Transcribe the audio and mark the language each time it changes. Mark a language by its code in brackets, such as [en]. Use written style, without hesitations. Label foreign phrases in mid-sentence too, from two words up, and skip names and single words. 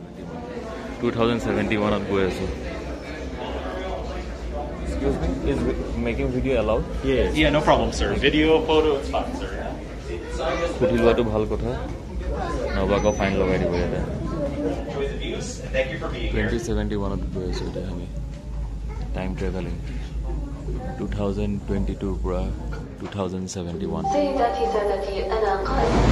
[en] 2071 [as] ত গৈ আছোঁ [en] excuse me is making video allowed yes yeah no problem sir video photo it's fine sir [as] খুটি লোৱাটো ভাল কথা নবাক ফাইন লগাই দিব ইয়াতে [en] thank you for being here [as] 2071 ত গৈ আছোঁ এটা আমি [en] time travelling [as] 2022 পৰা 2071 [ar] سيداتي سادتي أنا قائد